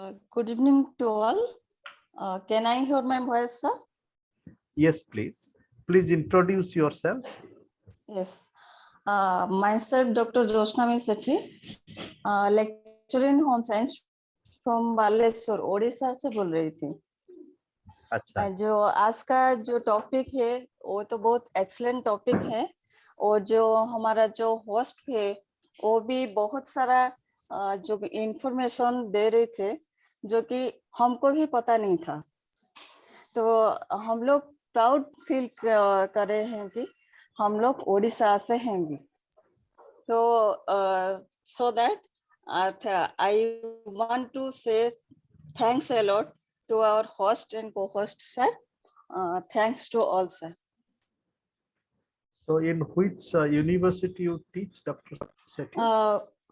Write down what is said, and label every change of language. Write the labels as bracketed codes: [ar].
[en] Good evening to all. Can I hear my voice, sir? Yes, please. Please introduce yourself. Yes. Myself, Dr. Jyotsnamay Sethi, lecturer in home science from Baleswar, Odisha [hi] से बोल रही थी. अच्छा. जो आज का जो टॉपिक है वो तो बहुत एक्सीलेंट टॉपिक है और जो हमारा जो होस्ट है वो भी बहुत सारा जो इंफॉर्मेशन दे रहे थे जो कि हमको भी पता नहीं था. तो हम लोग प्राउड फील कर रहे हैं कि हम लोग ओडिशा से हैं भी. [en] तो so that I want to say thanks a lot to our host and co-host, sir. Thanks to all, sir. So in which university you teach, Dr. Sethi?